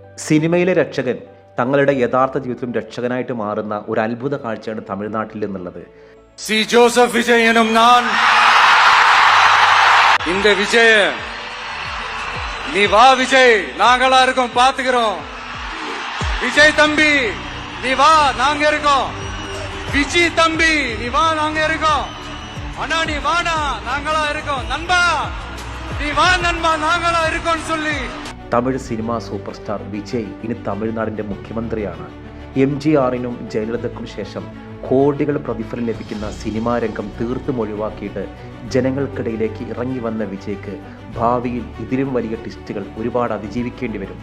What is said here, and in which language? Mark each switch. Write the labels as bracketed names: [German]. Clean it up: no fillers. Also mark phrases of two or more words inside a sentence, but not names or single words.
[Malayalam] സിനിമയിലെ രക്ഷകൻ തങ്ങളുടെ യഥാർത്ഥ ജീവിതത്തിലും രക്ഷകനായിട്ട് മാറുന്ന ഒരു അത്ഭുത കാഴ്ചയാണ് തമിഴ്നാട്ടിൽ നിന്നുള്ളത്. സി ജോസഫ് വിജയ് എന്നും ഞാൻ [Tamil] இந்த விஜய் நீ வா விஜய் நாங்களா இருக்கோம் பாத்துக்கிறோம் விஜய் தம்பி நீ வா நாங்க இருக்கோம் விஜய் தம்பி நீ வா நாங்க இருக்கோம் அண்ணா நீ வாடா நாங்களா இருக்கோம் நண்பா நீ வா நண்பா நாங்களா இருக்கோம்னு சொல்லி [Malayalam] തമിഴ് സിനിമാ സൂപ്പർ സ്റ്റാർ വിജയ് ഇനി തമിഴ്നാടിൻ്റെ മുഖ്യമന്ത്രിയാണ്. MGRനും ജയലളിതയ്ക്കും ശേഷം കോടികൾ പ്രതിഫലം ലഭിക്കുന്ന സിനിമാ രംഗം തീർത്തും ഒഴിവാക്കിയിട്ട് ജനങ്ങൾക്കിടയിലേക്ക് ഇറങ്ങി വന്ന വിജയ്ക്ക് ഭാവിയിൽ ഇതിലും വലിയ ടിസ്റ്റുകൾ ഒരുപാട് അതിജീവിക്കേണ്ടി വരും.